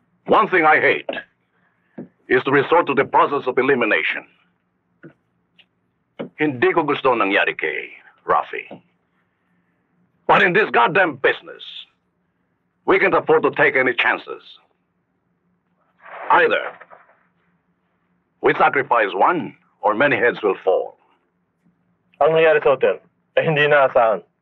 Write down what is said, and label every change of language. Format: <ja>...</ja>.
<en>One thing I hate is to resort to the process of elimination.</en> <tl>Hindi ko gusto ang nangyari kay Rafi.</tl> <en>But in this goddamn business, we can't afford to take any chances. Either we sacrifice one or many heads will fall.</en> <tl>Ang nangyari sa hotel, hindi naasahan.</tl>